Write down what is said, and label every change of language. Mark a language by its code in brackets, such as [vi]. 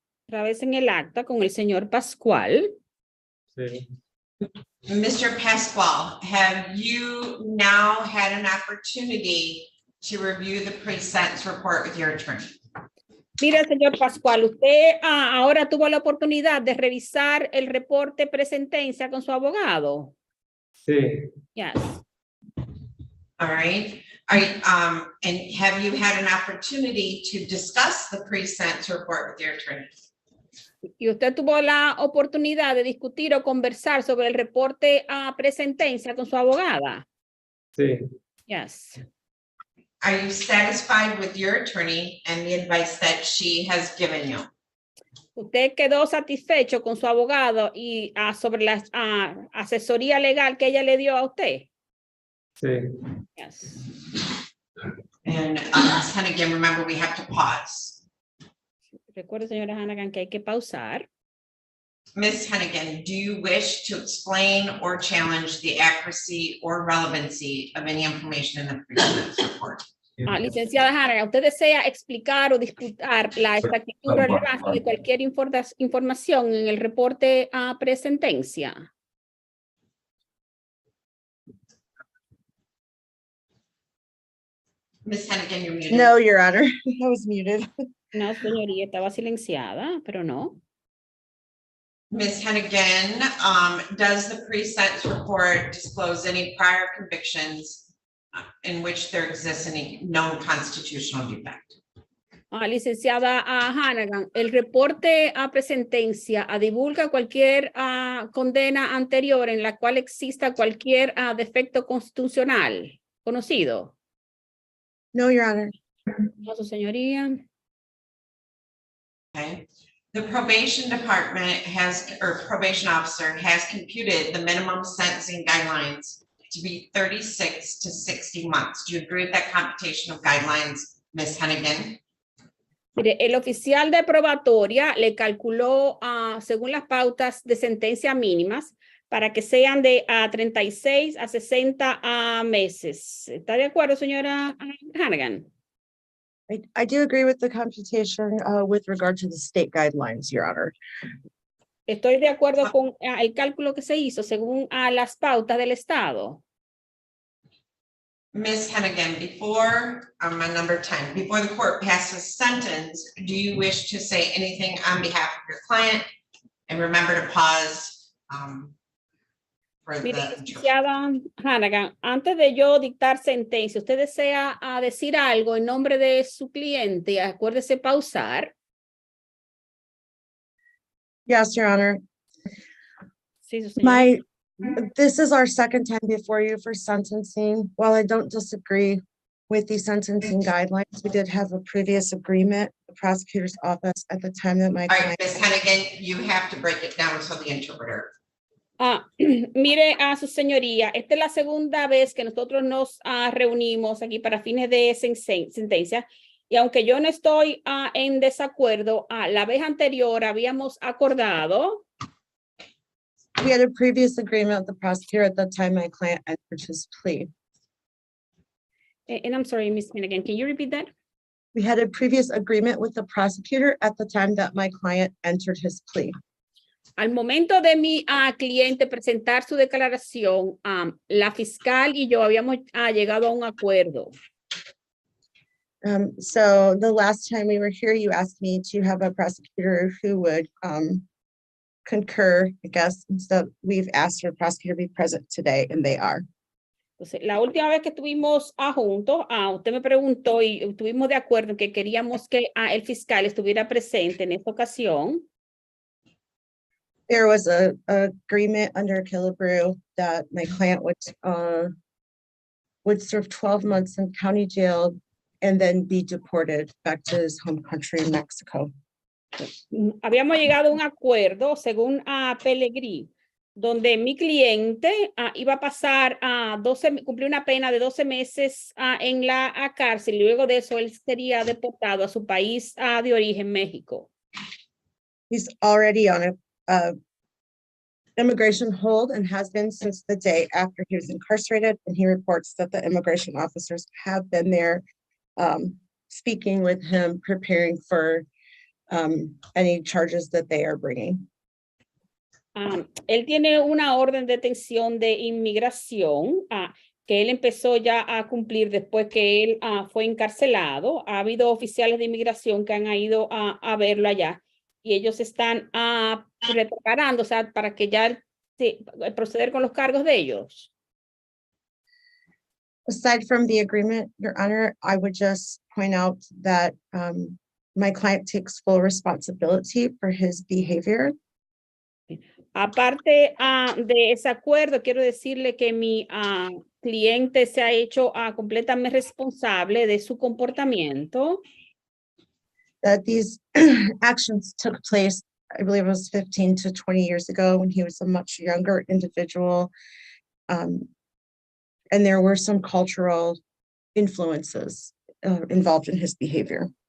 [es] Otra vez en el acta con el señor Pascual. Sí. [en] Mr. Pasquale, have you now had an opportunity to review the pre-sentence report with your attorney? [es] Mira, señor Pascual, usted ahora tuvo la oportunidad de revisar el reporte presentencia con su abogado. Sí. [en] Yes. All right. And have you had an opportunity to discuss the pre-sentence report with your attorney? [es] Y usted tuvo la oportunidad de discutir o conversar sobre el reporte presentencia con su abogada. Sí. [en] Yes. Are you satisfied with your attorney and the advice that she has given you? [es] ¿Usted quedó satisfecho con su abogado y sobre la asesoría legal que ella le dio a usted? Sí. [en] Yes. And Ms. Hennigan, remember we have to pause. [es] Recuerde, señora Hannigan, que hay que pausar. [en] Ms. Hennigan, do you wish to explain or challenge the accuracy or relevancy of any information in the pre-sentence report? [es] Licenciada Hannigan, ¿usted desea explicar o disputar la exactitud o relevancia de cualquier información en el reporte presentencia? [en] Ms. Hennigan, you're muted. No, Your Honor, I was muted. [es] No, señoría, estaba silenciada, pero no. [en] Ms. Hennigan, does the pre-sentence report disclose any prior convictions in which there exists any known constitutional defect? [es] Licenciada Hannigan, el reporte a presentencia divulga cualquier condena anterior en la cual exista cualquier defecto constitucional conocido. [en] No, Your Honor. [es] No, su señoría. [en] Okay. The probation department or probation officer has computed the minimum sentencing guidelines to be 36 to 60 months. Do you agree with that computation of guidelines, Ms. Hennigan? [es] Mire, el oficial de probatoria le calculó según las pautas de sentencia mínimas para que sean de 36 a 60 meses. ¿Está de acuerdo, señora Hannigan? [en] I do agree with the computation with regard to the state guidelines, Your Honor. [es] Estoy de acuerdo con el cálculo que se hizo según las pautas del Estado. [en] Ms. Hennigan, before, on number 10, before the court passes sentence, do you wish to say anything on behalf of your client? And remember to pause for [es] Mire, [en] the. [es] licenciada Hannigan, antes de yo dictar sentencia, ¿usted desea decir algo en nombre de su cliente? Acuérdese pausar. [en] Yes, Your Honor. [es] Sí, su señoría. [en] This is our second time before you for sentencing. While I don't disagree with the sentencing guidelines, we did have a previous agreement, the prosecutor's office at the time that my All right, client. Ms. Hennigan, you have to break it down so the interpreter. [es] Mire a su señoría, esta es la segunda vez que nosotros nos reunimos aquí para fines de sentencia y aunque yo no estoy en desacuerdo, la vez anterior habíamos acordado. [en] We had a previous agreement with the prosecutor at the time my client entered his plea. And I'm sorry, Ms. Hennigan, can you repeat that? We had a previous agreement with the prosecutor at the time that my client entered his plea. [es] Al momento de mi cliente presentar su declaración, la fiscal y yo habíamos llegado a un acuerdo. [en] So the last time we were here, you asked me to have a prosecutor who would concur, I guess, so we've asked for a prosecutor to be present today, and they are. [es] Entonces, la última vez que estuvimos juntos, usted me preguntó y estuvimos de acuerdo en que queríamos que el fiscal estuviera presente en esta ocasión. [en] There was a agreement under Killebrew that my client would serve 12 months in county jail and then be deported back to his home country in Mexico. [es] Habíamos llegado a un acuerdo según Pellegrini, donde mi cliente iba a pasar cumplir una pena de 12 meses en la cárcel y luego de eso él sería deportado a su país de origen, México. [en] He's already on a immigration hold and has been since the day after he was incarcerated, and he reports that the immigration officers have been there speaking with him, preparing for any charges that they are bringing. [es] Él tiene una orden de detención de inmigración que él empezó ya a cumplir después que él fue encarcelado. Ha habido oficiales de inmigración que han ido a verlo allá y ellos están preparando, o sea, para que ya proceder con los cargos de ellos. [en] Aside from the agreement, Your Honor, I would just point out that my client takes full responsibility for his behavior. [es] Aparte de ese acuerdo, quiero decirle que mi cliente se ha hecho completamente responsable de su comportamiento. [en] That these actions took place, I believe it was 15 to 20 years ago when he was a much younger individual. And there were some cultural influences involved in his behavior.